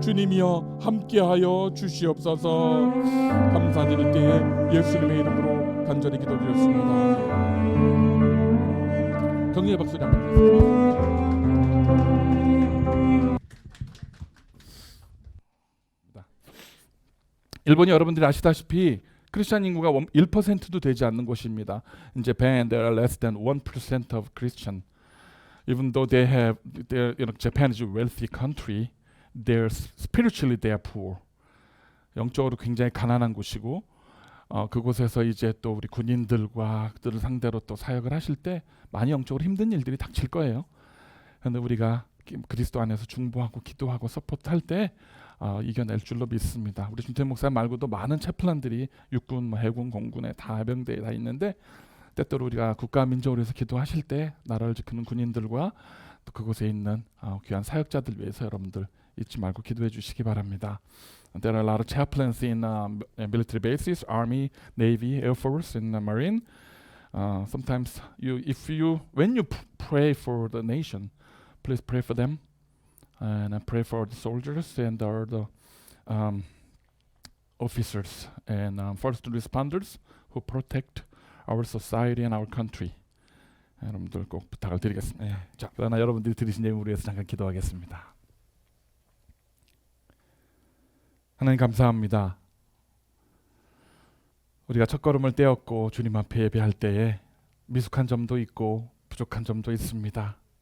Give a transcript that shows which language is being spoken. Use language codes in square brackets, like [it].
[ko] 주님이여 함께하여 주시옵소서. 감사드릴 때에 예수님의 이름으로 간절히 기도드렸습니다. 격려의 박수를 한번 드리겠습니다. 일본이 여러분들이 아시다시피 크리스천 인구가 1%도 되지 않는 곳입니다. [en] In Japan, there are less than 1% of Christian. Even though Japan is a wealthy country, spiritually they are poor. [ko] 영적으로 굉장히 가난한 곳이고 그곳에서 이제 또 우리 군인들과 그들을 상대로 또 사역을 하실 때 많이 영적으로 힘든 일들이 닥칠 거예요. 그런데 우리가 그리스도 안에서 중보하고 기도하고 서포트할 때 이겨낼 줄로 믿습니다. 우리 준태 목사 말고도 많은 채플란들이 육군, 해군, 공군에 다 해병대에 다 있는데 때때로 우리가 국가 민족을 위해서 기도하실 때 나라를 지키는 군인들과 또 그곳에 있는 귀한 사역자들 위해서 여러분들 잊지 말고 기도해 주시기 바랍니다. [en] There are a lot of chaplains in military bases, Army, Navy, Air Force, and Marine. Sometimes when you pray for the nation, please pray for them. And I pray for the soldiers and the officers and first responders who protect our society and our country. [ko] 여러분들 꼭 부탁을 드리겠습니다. 자, 그러나 여러분들이 들으신 예물을 위해서 잠깐 기도하겠습니다. 하나님 감사합니다. 우리가 첫걸음을 떼었고 주님 앞에 예배할 때에 미숙한 점도 있고 부족한 점도 있습니다.